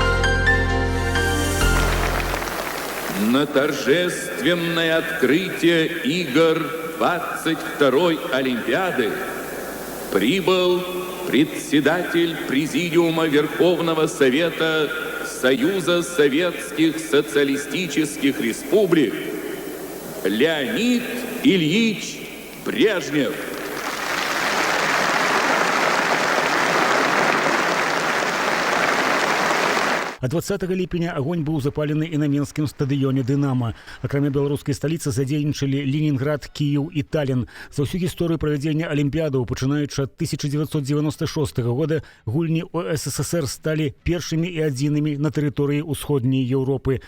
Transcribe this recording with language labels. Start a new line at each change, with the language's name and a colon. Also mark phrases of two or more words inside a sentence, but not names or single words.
Russian: На торжественное открытие игр 22-й Олимпиады прибыл председатель Президиума Верховного Совета Союза Советских Социалистических Республик Леонид Ильич Брежнев.
Belarusian: А 20 ліпеня агонь быў запалены і на менскім стадыёне «Дынама». Акрамя беларускай сталіцы задзейнічалі Ленінград, Кіеў і Талін. За ўсю гісторыю правядзення алімпіядаў, пачынаючы ад 1996 года, гульні УССР сталі першымі і адзінымі на тэрыторыі ўсходняй Еўропы.